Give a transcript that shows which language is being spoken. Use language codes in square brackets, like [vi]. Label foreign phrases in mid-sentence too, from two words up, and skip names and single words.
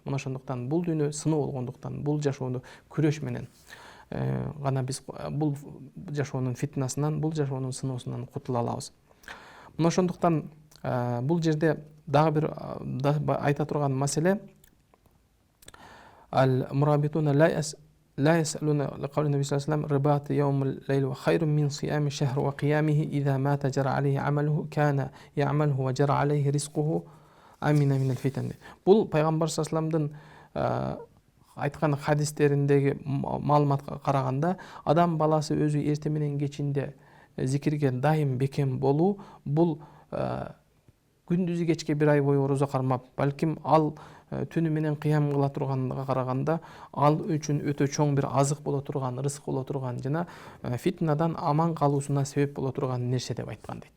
[ky] Мына ошондуктан бул дүйнө сыноо болгондуктан бул жашоону күрөш менен гана биз бул жашоонун фитнасынан, бул жашоонун сыноосунан кутула алабыз. Мына ошондуктан бул жерде дагы бир айта турган маселе ал-мурабитуна [ar] لا يسألون لقول النبي صلى الله عليه وسلم رباط يوم الليل وخير من صيام الشهر وقيامه إذا مات جرى عليه عمله كان يعمله وجرى عليه رزقه أمن من الفتن. [ky] Бул пайгамбар [ar] صلى الله عليه وسلم [ky] айткан хадистериндеги маалыматка караганда адам баласы өзү эртең менен кечинде зикирге дайым бекем болуу бул күндүзү кечке бир ай бою орозо кармап, балким ал түнү менен кыям кыла турганга караганда ал үчүн өтө чоң бир азык боло турган, рызык боло турган жана фитнадан аман калуусуна себеп боло турган нерсе деп айткан дейт.